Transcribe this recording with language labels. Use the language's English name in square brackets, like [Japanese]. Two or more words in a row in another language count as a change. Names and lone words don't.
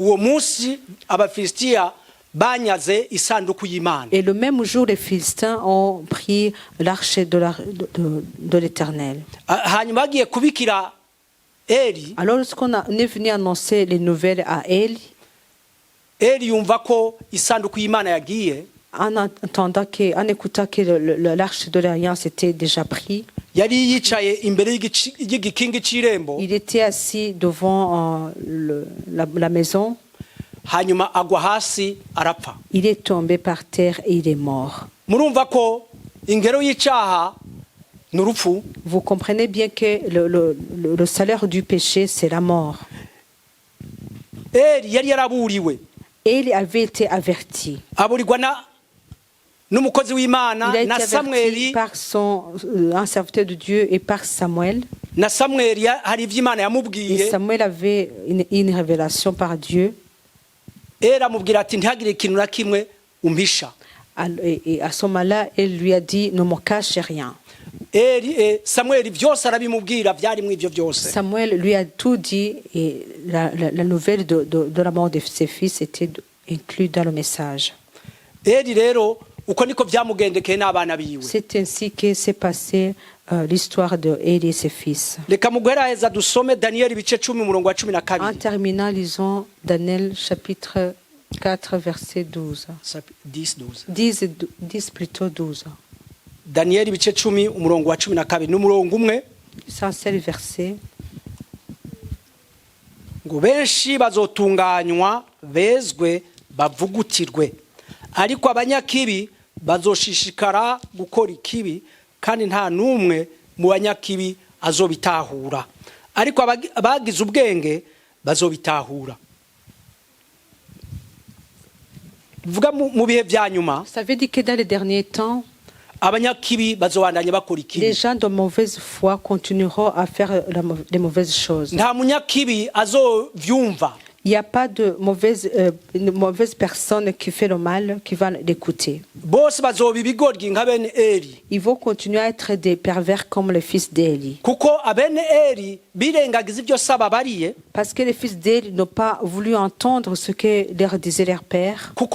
[French] Et le même jour, les Philistins ont pris l'arche de l'Éternel. Alors lorsqu'on est venu annoncer les nouvelles à Éli, en écoutant que l'arche de l'Alliance était déjà prise, [Rundi] yari yicaye imbere y'igikingi cy'irembo. [French] Il était assis devant la maison. [Rundi] Hanyuma agwa hasi arapfa. [French] Il est tombé par terre et il est mort. [Rundi] Murumva ko ingero y'icyaha n'urupfu. [French] Vous comprenez bien que le salaire du péché c'est la mort. [Rundi] Eli yari yaraburiwe. [French] Eli avait été averti. [Rundi] Aburirwa n'umukozi w'Imana [French] na Samuel par un serviteur de Dieu et par Samuel. [Rundi] Na Samuel hari ivy'Imana yamubwiye. [French] Samuel avait une révélation par Dieu. [Rundi] Era amubwira ati ntihagire ikintu na kimwe umpisha. [French] Et à ce moment-là, elle lui a dit ne me cache rien. [Rundi] Samuel byose arabimubwira byari mu ivyo byose. [French] Samuel lui a tout dit et la nouvelle de la mort de ses fils était inclue dans le message. [Rundi] Rero uko niko byamugendekeye n'abana biwe. [French] C'est ainsi que s'est passé l'histoire de Eli et ses fils. [Rundi] Reka muguheraheza dusome Daniel ibice 10 umurongo wa 12. [French] En terminant, lisons Daniel chapitre 4 verset 12. 10 plutôt 12. [Rundi] Daniel ibice 10 umurongo wa 12 n'umurongo umwe. [French] C'est seul verset. [Rundi] Ngo benshi bazotunganywa bezwe bavugutirwe. Ariko abanyakibi bazoshishikara gukora ikibi kandi nta numwe mu banyakibi azobitahura. Ariko abagize ubwenge bazobitahura. Vuga mu bihe bya nyuma. [French] Ça veut dire que dans les derniers temps, [Rundi] abanyakibi bazobandanya bakora ikibi. [French] Les gens de mauvaise foi continueront à faire les mauvaises choses. [Rundi] Nta munyakibi azovyumva. [French] Il n'y a pas de mauvaise personne qui fait le mal qui va l'écouter. Ils vont continuer à être des pervers comme le fils d'Élie. Parce que les fils d'Élie n'ont pas voulu entendre ce que leur disait leur père.